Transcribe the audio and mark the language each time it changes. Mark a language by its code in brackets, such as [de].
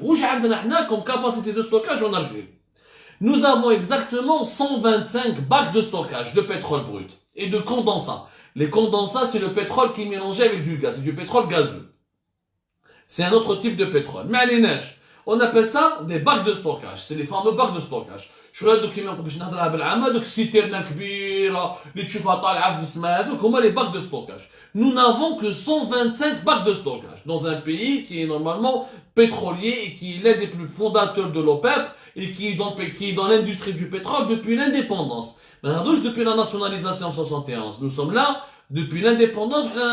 [ar] واش عندنا حنا [fr] comme capacité de stockage en Algérie? Nous avons exactement 125 bacs de stockage de pétrole brut et de condensat. Les condensats, c'est le pétrole qui est mélangé avec du gaz, c'est du pétrole gazeux. C'est un autre type de pétrole. Mais à l'ENEJ, on appelle ça des bacs de stockage. C'est les fameux bacs de stockage. [ar] شويه دوك كيما باش نهضرها بالعامه دوك السيتيرنا الكبيره اللي تشوفها طالعه في السماء هذوك هما [fr] les bacs de stockage. Nous n'avons que 125 bacs de stockage dans un pays qui est normalement pétrolier et qui est l'un des plus fondateurs de l'OPEP et qui est dans l'industrie du pétrole depuis l'indépendance. Mais depuis la nationalisation en 71, nous sommes là depuis l'indépendance.